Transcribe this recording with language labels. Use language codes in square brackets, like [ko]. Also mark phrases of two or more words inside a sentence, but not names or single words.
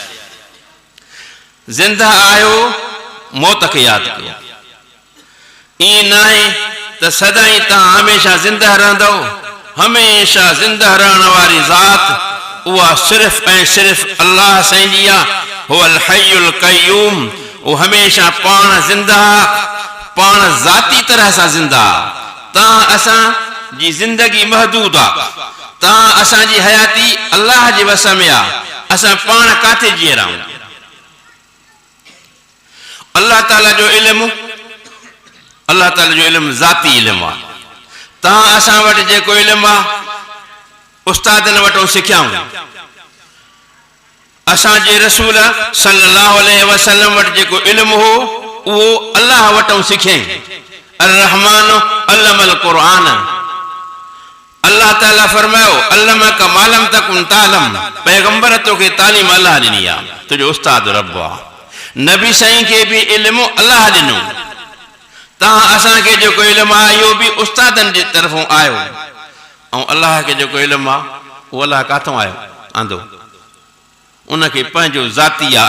[sd] ज़िंदा आहियो, मौत खे यादि कयो। ईअं न आहे त सदाईं तव्हां हमेशह ज़िंदा रहंदव। हमेशह ज़िंदा रहण वारी ज़ात उहा सिर्फ़ ऐं सिर्फ़ अल्लाह साईं जी आहे। [ar] هو الحي القيوم, [sd] उहो हमेशह पाण ज़िंदा, पाण ज़ाती तरह सां ज़िंदा। तव्हां असां जी ज़िंदगी महदूद आहे। तव्हां असांजी हयाती अल्लाह जे वस में आहे। असां पाण काथे जीअ रहियूं? अल्लाह ताला जो इल्मु, अल्लाह ताला जो इल्मु ज़ाती इल्मु आहे। तव्हां असां वटि जेको इल्मु आहे उस्तादनि वटि सिखियाऊं। असांजे रसूल [ar] صلى الله عليه وسلم [sd] वटि जेको इल्मु हो उहो अल्लाह वटि सिखियईं। [ar] الرحمن علم القرآن, [sd] अल्लाह ताला फरमायो [ar] علمك ما لم تكن تعلم. [sd] पैगंबर तोखे तालीम अल्लाह ॾिनी आहे, तुंहिंजो उस्ताद रब आहे। नबी साईं खे बि इल्मु अल्लाह ॾिनो। तव्हां असांखे जेको इल्मु आहे इहो बि उस्तादनि जे तरफ़ां आयो। ऐं अल्लाह खे जेको इल्मु आहे उहो अल्लाह काथों आयो? आंदो। उनखे पंहिंजो ज़ाती आहे।